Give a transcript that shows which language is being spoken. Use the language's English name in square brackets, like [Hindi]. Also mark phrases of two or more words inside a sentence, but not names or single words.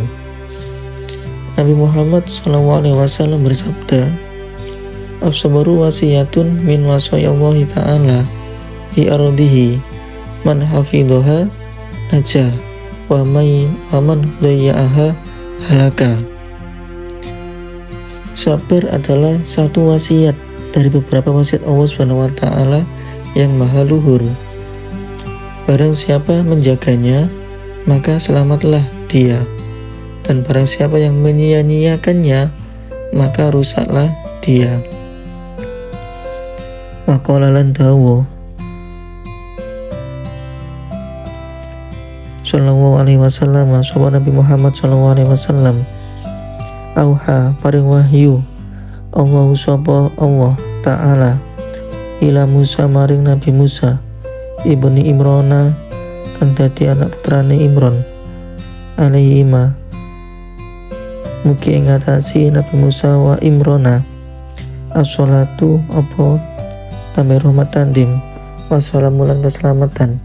[Indonesian] Nabi Muhammad SAW bersabda, [Arabic] الصبر وصية من وصايا الله تعالى في أرضه من حفظها نجا ومن ضيعها هلك. [Indonesian] Sabar adalah satu wasiat dari beberapa wasiat Allah SWT yang maha luhur. Barang siapa menjaganya, maka selamatlah dia. Dan barang siapa yang menyia-nyiakannya, maka rusaklah dia. [Arabic] وقال [Javanese] lan dawu [Arabic] صلى الله عليه [Javanese] wasallam sapa Nabi Muhammad sallallahu alaihi [Arabic] وسلم أوحى [Javanese] paring wahyu Allah sapa Allah ta'ala [Arabic] إلى موسى [Javanese] maring Nabi Musa ibni Imrana kang dadi anak putrane Imron alaihi ma mugi ing ngatasi Nabi Musa [Arabic] وعمران الصلاة [Javanese] apa tambah rahmat tandim wassalamu lan keselamatan.